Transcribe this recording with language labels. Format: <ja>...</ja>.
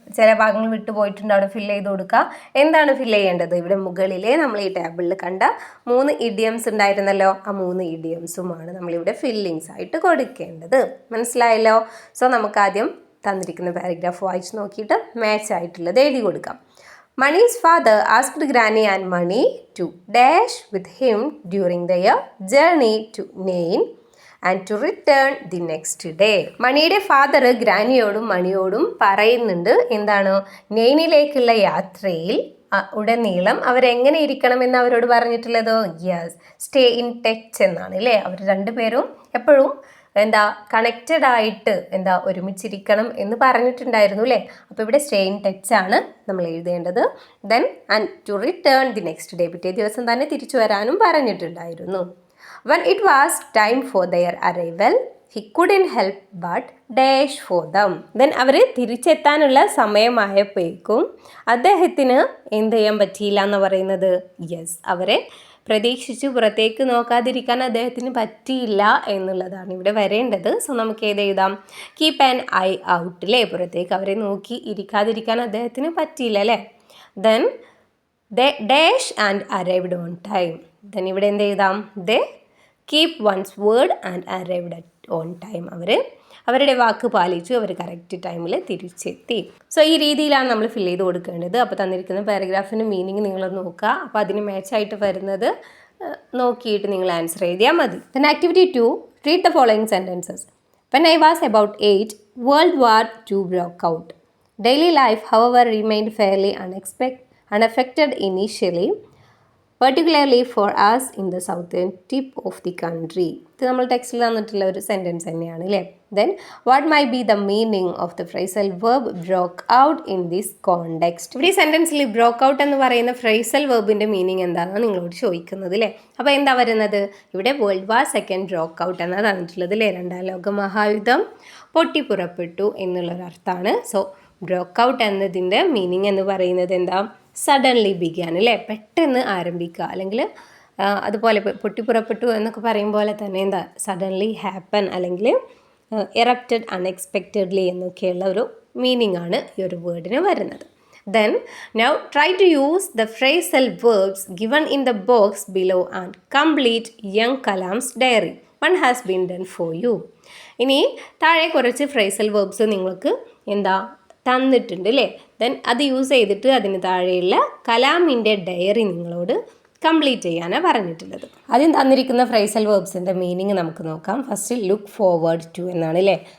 <ml>ചില ഭാഗങ്ങൾ വിട്ടുപോയിട്ടുണ്ട്, അവിടെ ഫിൽ ചെയ്ത് കൊടുക്കുക. എന്താണ് ഫിൽ ചെയ്യേണ്ടത്? ഇവിടെ മുകളിലെ നമ്മൾ ഈ ടേബിളിൽ കണ്ട 3 ഇഡിയംസ് ഉണ്ടായിരുന്നല്ലോ, ആ 3 ഇഡിയംസുമാണ് നമ്മളിവിടെ ഫില്ലിങ്സ് ആയിട്ട് കൊടുക്കേണ്ടത്. മനസ്സിലായല്ലോ? സോ നമുക്ക് ആദ്യം തന്നിരിക്കുന്ന പാരഗ്രാഫ് വായിച്ച് നോക്കിയിട്ട് മാച്ച് ആയിട്ടുള്ളത് എഴുതി കൊടുക്കാം.</ml> <en>Mani's father asked Granny and Mani to dash with him during their journey to Nain and to return the next day.</en> <ml>മണിയുടെ ഫാദർ ഗ്രാനിയോടും മണിയോടും പറയുന്നുണ്ട് എന്താണ്? നെയ്നിലേക്കുള്ള യാത്രയിൽ ഉടനീളം അവരെങ്ങനെ ഇരിക്കണമെന്ന് അവരോട് പറഞ്ഞിട്ടുള്ളത്? യെസ്, സ്റ്റേ ഇൻ ടച്ച് എന്നാണ്, അല്ലേ? അവർ രണ്ടുപേരും എപ്പോഴും എന്താ കണക്റ്റഡ് ആയിട്ട് എന്താ ഒരുമിച്ചിരിക്കണം എന്ന് പറഞ്ഞിട്ടുണ്ടായിരുന്നു, അല്ലേ? അപ്പോൾ ഇവിടെ സ്റ്റേ ഇൻ ടച്ച് ആണ് നമ്മൾ എഴുതേണ്ടത്.</ml> <en>then and to return the next day,</en> <ml>പിറ്റേ ദിവസം തന്നെ തിരിച്ചു വരാനും പറഞ്ഞിട്ടുണ്ടായിരുന്നു.</ml> <en>When it was time for their arrival, he couldn't help but dash for them.</en> <ml>Then അവർ തിരിച്ചെത്താനുള്ള സമയമായപ്പോഴേക്കും അദ്ദേഹത്തിന് എന്ത് ചെയ്യാൻ പറ്റിയില്ല എന്ന് പറയുന്നത്? യെസ്, അവരെ പ്രതീക്ഷിച്ച് പുറത്തേക്ക് നോക്കാതിരിക്കാൻ അദ്ദേഹത്തിന് പറ്റിയില്ല എന്നുള്ളതാണ് ഇവിടെ വരേണ്ടത്. സോ നമുക്ക് ഏത് എഴുതാം? കീപ്പ് ആൻ ഐ ഔട്ട്, അല്ലേ? പുറത്തേക്ക് അവരെ നോക്കി ഇരിക്കാതിരിക്കാൻ അദ്ദേഹത്തിന് പറ്റിയില്ല, അല്ലേ?</ml> <en>Then they dash and arrived on time. Then</en> <ml>ഇവിടെ എന്ത് എഴുതാം?</ml> <en>They keep one's word and arrived at on time.</en> <ml>അവരുടെ വാക്ക് പാലിച്ചു, അവർ കറക്റ്റ് ടൈമിൽ തിരിച്ചെത്തി. സോ ഈ രീതിയിലാണ് നമ്മൾ ഫിൽ ചെയ്ത് കൊടുക്കേണ്ടത്. അപ്പോൾ തന്നിരിക്കുന്ന പാരഗ്രാഫിൻ്റെ മീനിങ് നിങ്ങൾ നോക്കുക. അപ്പോൾ അതിന് മാച്ചായിട്ട് വരുന്നത് നോക്കിയിട്ട് നിങ്ങൾ ആൻസർ എഴുതിയാൽ മതി.</ml> <en>Then activity 2, read the following sentences. When I was about 8, World War II broke out. Daily life, however, remained fairly unaffected initially, particularly for us in the southern tip of the country.</en> <ml>ഇത് നമ്മൾ ടെക്സ്റ്റിൽ തന്നിട്ടുള്ള ഒരു sentence തന്നെയാണ്, അല്ലേ?</ml> <en>Then what may be the meaning of the phrasal verb broke out in this context.</en> <ml>ഇവിടെ ഈ സെൻറ്റൻസിൽ ബ്രോക്ക് out എന്ന് പറയുന്ന ഫ്രേസൽ വെർബിൻ്റെ മീനിങ് എന്താണെന്ന് നിങ്ങളോട് ചോദിക്കുന്നത്, അല്ലേ? അപ്പോൾ എന്താ വരുന്നത്? ഇവിടെ വേൾഡ് വാർ സെക്കൻഡ് ബ്രോക്ക് ഔട്ട് എന്നാണ് തന്നിട്ടുള്ളത്, അല്ലേ? 2ാം ലോക മഹായുദ്ധം പൊട്ടിപ്പുറപ്പെട്ടു എന്നുള്ളൊരർത്ഥമാണ്. സോ ബ്രോക്ക് ഔട്ട് എന്നതിൻ്റെ മീനിങ് എന്ന് പറയുന്നത് എന്താ? സഡൻലി ബിഗാൻ, അല്ലേ? പെട്ടെന്ന് ആരംഭിക്കുക, അല്ലെങ്കിൽ അതുപോലെ പൊട്ടിപ്പുറപ്പെട്ടു എന്നൊക്കെ പറയും പോലെ തന്നെ എന്താ സഡൻലി ഹാപ്പൻ അല്ലെങ്കിൽ എറപ്റ്റഡ് അൺഎക്സ്പെക്റ്റഡ്ലി എന്നൊക്കെയുള്ള ഒരു മീനിങ് ആണ് ഈ ഒരു വേർഡിന് വരുന്നത്.</ml> <en>Then now try to use the phrasal verbs given in the box below and complete young Kalam's diary. One has been done for you.</en> <ml>ഇനി താഴെ കുറച്ച് ഫ്രേസൽ വേർബ്സ് നിങ്ങൾക്ക് എന്താ തന്നിട്ടുണ്ട് അല്ലേ. ദെൻ അത് യൂസ് ചെയ്തിട്ട് അതിന് താഴെയുള്ള കലാമിൻ്റെ ഡയറി നിങ്ങളോട് കംപ്ലീറ്റ് ചെയ്യാനാണ് പറഞ്ഞിട്ടുള്ളത്. ആദ്യം തന്നിരിക്കുന്ന ഫ്രൈസൽ വേർബ്സിൻ്റെ മീനിങ് നമുക്ക് നോക്കാം. ഫസ്റ്റ് ലുക്ക് ഫോർവേഡ് ടു എന്നാണ് അല്ലേ.</ml>